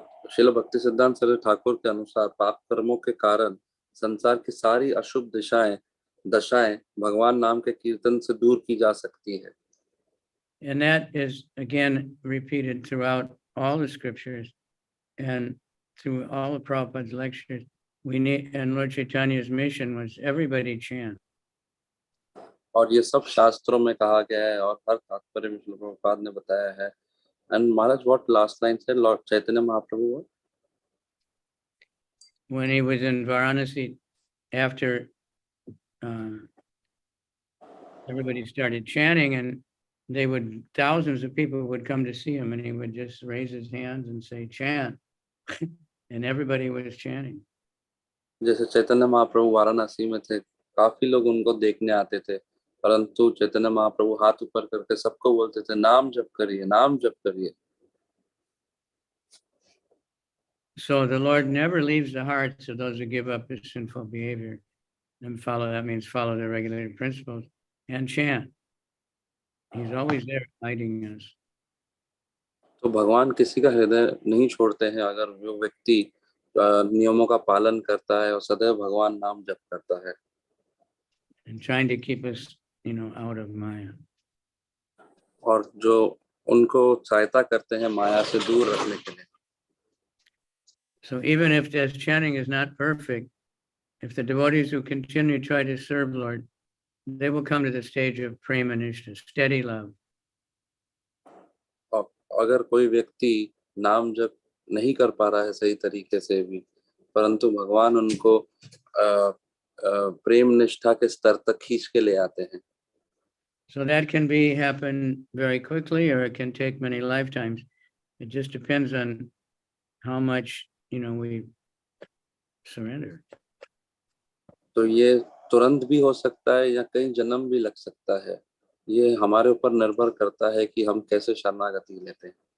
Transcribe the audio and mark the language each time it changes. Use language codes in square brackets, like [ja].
[hi] श्रील भक्ति सिद्धांत सरस्वती ठाकुर के अनुसार पाप कर्मों के कारण संसार की सारी अशुभ दशाएं भगवान नाम के कीर्तन से दूर की जा सकती है। [en] And that is again repeated throughout all the scriptures and through all of Prabhupada's lectures. We need, and Lord Chaitanya's mission was everybody chant. [hi] और ये सब शास्त्रों में कहा गया है और हर तात्पर्य में श्रील प्रभुपाद ने बताया है। [en] And Maharaj, what last line said Lord Chaitanya Mahaprabhu? When he was in Varanasi, after everybody started chanting, and thousands of people would come to see him, and he would just raise his hands and say, chant. And everybody was chanting. [hi] जैसे चैतन्य महाप्रभु वाराणसी में थे, काफी लोग उनको देखने आते थे, परंतु चैतन्य महाप्रभु हाथ ऊपर करके सबको बोलते थे, नाम जप करिए, नाम जप करिए। [en] So the Lord never leaves the hearts of those who give up his sinful behavior and that means follow the regulated principles and chant. He's always there guiding us. [hi] तो भगवान किसी का हृदय नहीं छोड़ते हैं अगर वो व्यक्ति नियमों का पालन करता है और सदैव भगवान नाम जप करता है। [en] And trying to keep us, out of Maya. [hi] और जो उनको सहायता करते हैं माया से दूर रखने के लिए। [en] So even if this chanting is not perfect, if the devotees who continue try to serve Lord, they will come to the stage of prema nishta, steady love. [hi] अगर कोई व्यक्ति नाम जप नहीं कर पा रहा है सही तरीके से भी, परंतु भगवान उनको प्रेम निष्ठा के स्तर तक खींच के ले आते हैं। [en] So that can happen very quickly, or it can take many lifetimes. It just depends on how much we surrender. [hi] तो ये तुरंत भी हो सकता है या कई जन्म भी लग सकता है। ये हमारे ऊपर निर्भर करता है कि हम कैसे शरणागति लेते हैं।